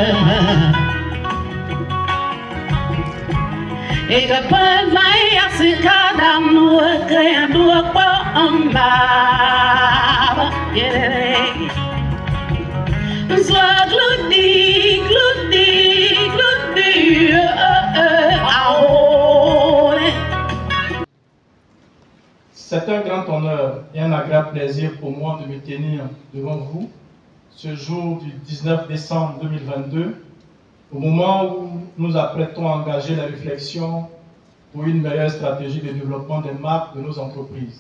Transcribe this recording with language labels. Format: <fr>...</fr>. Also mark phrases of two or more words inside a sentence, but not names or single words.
<fr>Ega palai asikada nuke andua pa amba, yeah. Zwa gludi, gludi, gludi, C'est un grand honneur et un agréable plaisir pour moi de me tenir devant vous ce jour du 19 décembre 2022. Au moment où nous apprêtons à engager la réflexion pour une meilleure stratégie de développement des marques de nos entreprises.</fr>